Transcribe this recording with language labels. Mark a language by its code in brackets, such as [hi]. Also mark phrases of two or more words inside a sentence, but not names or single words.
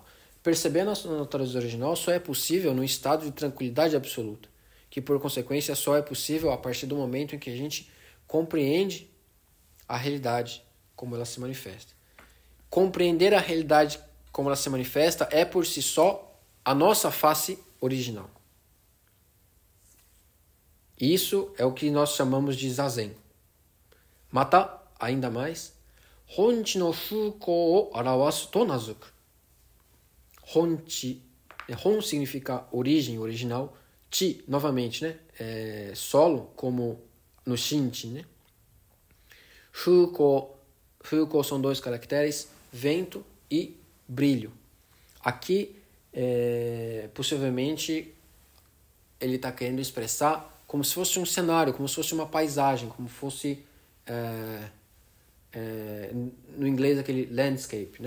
[pt] Perceber a nossa natureza original só é possível num estado de tranquilidade absoluta, que por consequência só é possível a partir do momento em que a gente compreende a realidade como ela se manifesta. Compreender a realidade como ela se manifesta é por si só a nossa face original. Isso é o que nós chamamos de zazen. Mata, ainda mais, [ja] 本地の風光を現わすと名づく. [pt] Honchi, hon significa origem, original. Chi, novamente, né? Solo, como no shinchi, né? Fukou são dois caracteres, vento e brilho. Aqui, possivelmente, ele está querendo expressar como se fosse um cenário, como se fosse uma paisagem, como fosse, no inglês, aquele landscape, né?